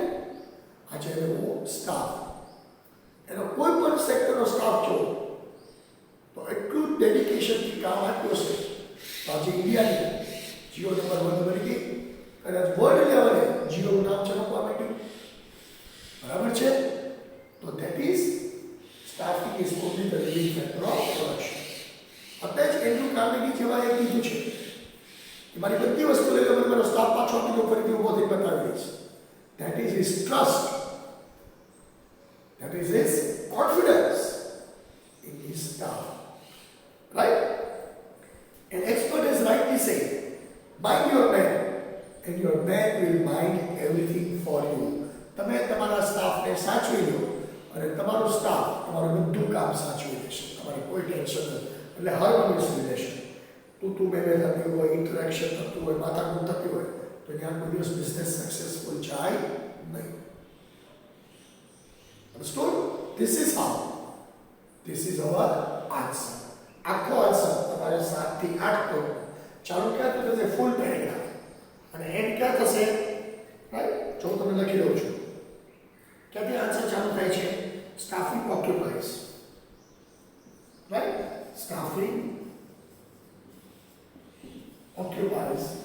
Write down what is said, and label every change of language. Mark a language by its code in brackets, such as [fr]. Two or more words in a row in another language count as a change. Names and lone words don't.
[gu] આજે એનો સ્ટાફ, એનો કોઈ પણ સેક્ટરનો સ્ટાફ જો તો એટલું ડેડિકેશનથી કામ આપ્યું છે તો આજે ઇન્ડિયાની જીઓ નંબર 1 બની ગઈ અને વર્લ્ડ લેવલે જીઓનું નામ ચમકવા માંડ્યું, બરાબર છે? [en] તો that is staffing is only the living factor of production. [gu] અત્યારે જ એન્ડ્રુ કાર્નેગી જેવા એ કીધું છે કે મારી બધી વસ્તુ લઈ લો, ચોથી તો ફરીથી ઊભો થઈને બતાવી દઈશ. [en] That is his trust. That is his confidence in his staff. Right? An expert is rightly saying, mind your man, and your man will mind everything for you. [gu] તમે તમારા સ્ટાફને સાચવી લો અને તમારું સ્ટાફ તમારું બધું કામ સાચવી લેશે. તમારે કોઈ ટેન્શન નથી. એટલે [en] harmonious relation, [gu] તું બે થતી હોય, ઇન્ટરેક્શન થતું હોય, માથાકૂટ થતી હોય, તો ત્યાં કોઈ દિવસ બિઝનેસ સક્સેસફુલ જાય નહીં. [en] Understood? This is how. This is our answer. [gu] આખો આન્સર તમારે 7 થી 8 તો ચાલુ ક્યાં થશે? [en] full paragraph. [gu] અને એન્ડ ક્યાં થશે? રાઈટ? જો હું તમને લખી દઉં છું. ક્યાંથી આન્સર ચાલુ થાય છે? [en] staffing occupies. રાઈટ? સ્ટાફિંગ occupies.